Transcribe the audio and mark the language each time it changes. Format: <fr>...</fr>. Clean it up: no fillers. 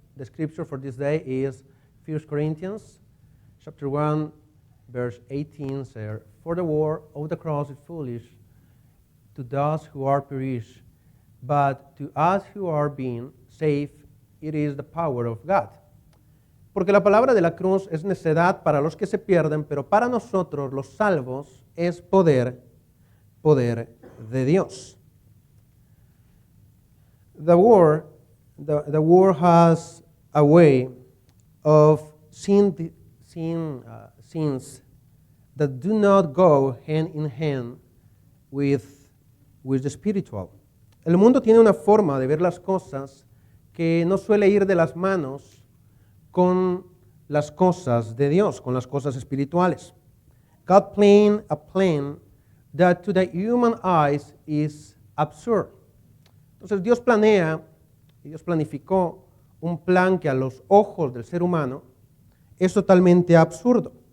<en>The scripture for this day is 1 Corinthians chapter 1, verse 18 says, "For the word of the cross is foolish to those who are perished, but to us who are being saved, it is the power of God."</en> <es>Porque la palabra de la cruz es necedad para los que se pierden, pero para nosotros los salvos es poder de Dios.</es> <en>The word has a way of seeing sins that do not go hand in hand with the spiritual.</en> <es>El mundo tiene una forma de ver las cosas que no suele ir de las manos con las cosas de Dios, con las cosas espirituales.</es> <en>God planned a plan that to the human eyes is absurd.</en> <es>Entonces Dios planificó un plan que a los ojos del ser humano es totalmente absurdo.</es>